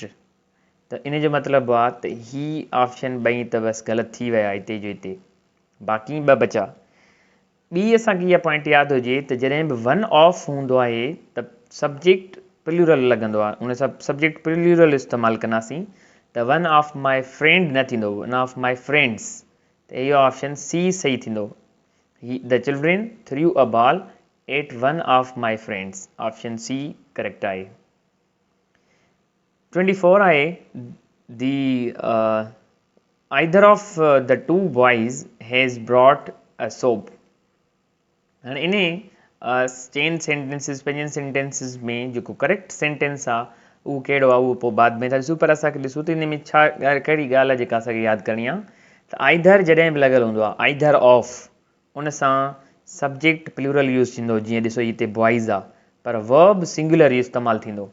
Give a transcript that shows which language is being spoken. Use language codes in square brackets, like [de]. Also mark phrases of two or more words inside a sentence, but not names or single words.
[sd] त इन जो मतिलबु आहे त ही ऑप्शन ॿई त बसि ग़लति थी विया हिते जो हिते, बाक़ी 2 बचा। ॿी असांखे इहा पॉइंट यादि हुजे त जॾहिं बि [en] one of [sd] हूंदो आहे त [en] subject plural [sd] लॻंदो आहे, उन सां [en] subject plural [sd] इस्तेमालु कंदासीं, त [en] one of my friend [sd] न थींदो, [en] one of my friends. [sd] त इहो [en] option C [sd] सही थींदो, [en] the children threw a ball at one of my friends, option C correct [sd] आहे। [en] 24 आहे the either of the two boys has brought a soap। [sd] हाणे इन [en] chain sentences 5 sentences [sd] में जेको [en] correct sentence [sd] आहे उहो कहिड़ो आहे, उहो पोइ बाद में था ॾिसूं, पर असांखे ॾिसूं त इन में छा कहिड़ी ॻाल्हि आहे जेका असांखे यादि करणी आहे। त आइदर जॾहिं बि लॻियलु हूंदो आहे, [en] either of, [sd] उन सां [en] subject plural use [sd] थींदो, जीअं ॾिसो हिते बॉइज़ आहे, पर [en] verb singular [sd] इस्तेमालु थींदो।